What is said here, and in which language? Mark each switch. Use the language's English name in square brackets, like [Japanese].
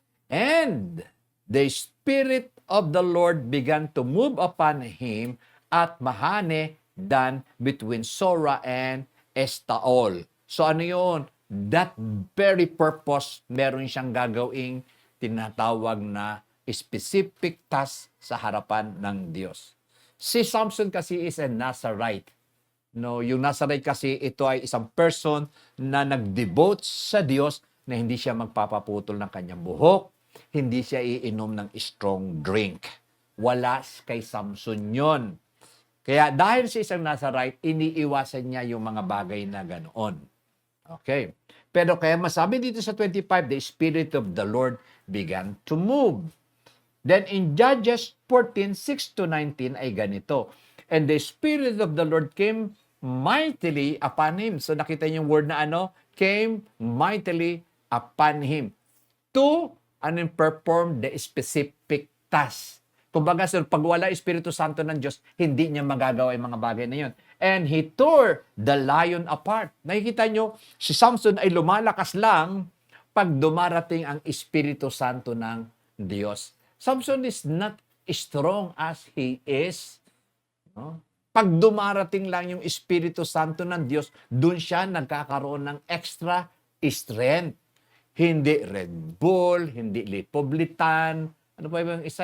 [English] And the Spirit of the Lord began to move upon him at Mahane Dan between Sora and Estaol. [Filipino] So ano yun? [English] That very purpose, [Filipino] meron siyang gagawing tinatawag na specific task sa harapan ng Diyos. [English] Si Samson kasi is a Nazarite. [Filipino] No, yung Nazarite kasi ito ay isang person na nag-devote sa Diyos na hindi siya magpapaputol ng kanyang buhok, hindi siya iinom ng strong drink. Wala kay Samson yon. Kaya dahil sa isang Nazarite, iniiwasan niya yung mga bagay na ganoon. [English] Okay. [Filipino] Pero kaya masabi dito sa [English] 25, the Spirit of the Lord began to move. Then in Judges 14:6-19 [Filipino] ay ganito. [English] And the Spirit of the Lord came mightily upon him. [Filipino] So nakita niyo yung word na ano? [English] Came mightily upon him to perform the specific task. [Filipino] Kumbaga, sir, pag wala Espiritu Santo ng Diyos, hindi niya magagawa yung mga bagay na yun. [English] And he tore the lion apart. [Filipino] Nakikita nyo, si Samson ay lumalakas lang pag dumarating ang Espiritu Santo ng Diyos. [English] Samson is not strong as he is. [Filipino] No? Pag dumarating lang yung Espiritu Santo ng Diyos, dun siya nagkakaroon ng [English] extra strength. [Filipino] Hindi Red Bull, hindi Lipoblitan. Ano pa yung isa?